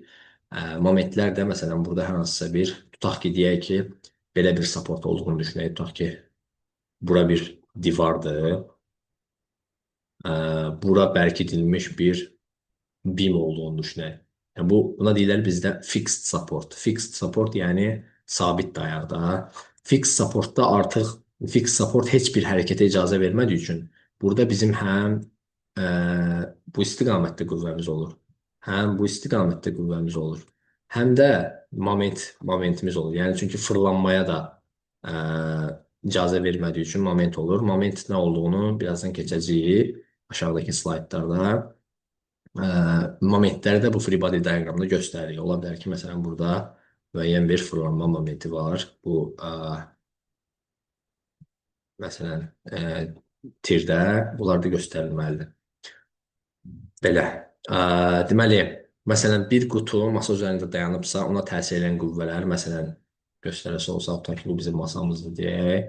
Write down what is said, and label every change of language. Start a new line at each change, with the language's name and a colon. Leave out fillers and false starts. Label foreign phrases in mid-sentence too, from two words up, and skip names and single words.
Azerbaijani: Momentlər də, məsələn, burada hər hansısa bir, tutaq ki, deyək ki, belə bir support olduğunu düşünək. Tutaq ki, bura bir divardır. Bura bərkidilmiş bir BIM olduğunu düşünək. Yəni, buna deyirlər bizdə
English: fixed support. Fixed support
Azerbaijani: yəni sabit dayaqda.
English: Fixed supportda
Azerbaijani: artıq
English: fixed support
Azerbaijani: heç bir hərəkətə icazə vermədiyi üçün burada bizim həm bu istiqamətdə qüvvəmiz olur, həm bu istiqamətdə qüvvəmiz olur, həm də momentimiz olur. Yəni, çünki fırlanmaya da icazə vermədiyi üçün moment olur. Moment nə olduğunu birazdan keçəcəyik aşağıdakı slaytlarda. Momentləri də bu
English: free body
Azerbaijani: diaqramda göstəririk. Ola bilər ki, məsələn, burada müəyyən bir fırlanma momenti var. Bu, məsələn, tirdə bunlar da göstərilməlidir. Belə. Deməli, məsələn, bir qutu masa üzərində dayanıbsa, ona təsir edən qüvvələr, məsələn, göstərəsi olsa, tutaq ki, bu bizim masamızdır deyək.